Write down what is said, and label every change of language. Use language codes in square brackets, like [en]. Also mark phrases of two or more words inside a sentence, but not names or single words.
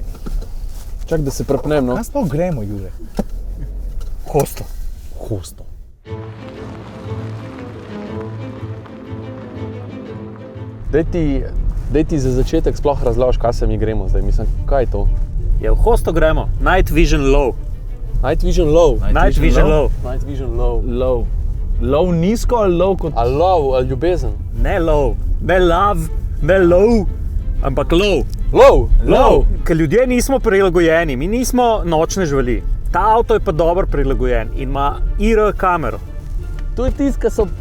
[sl] Čak, da se prepnem, no. Kaj sploh gremo, Jure? Hosto. Hosto. Daj ti za začetek sploh razloži, kaj se mi gremo zdaj. Mislim, kaj je to? Ja, v hosto gremo. [en] Night Vision Low. Night Vision Low. Night Vision Low. Night Vision Low. [sl] Low. Low nizko ali low kot... A love, a ljubezen? Ne low, ne love, ne low, ampak low. Low! Low. Ker ljudje nismo prilagojeni, mi nismo nočne živali. Ta avto je pa dobro prilagojen in ima IR kamero. To je tisto, kar so...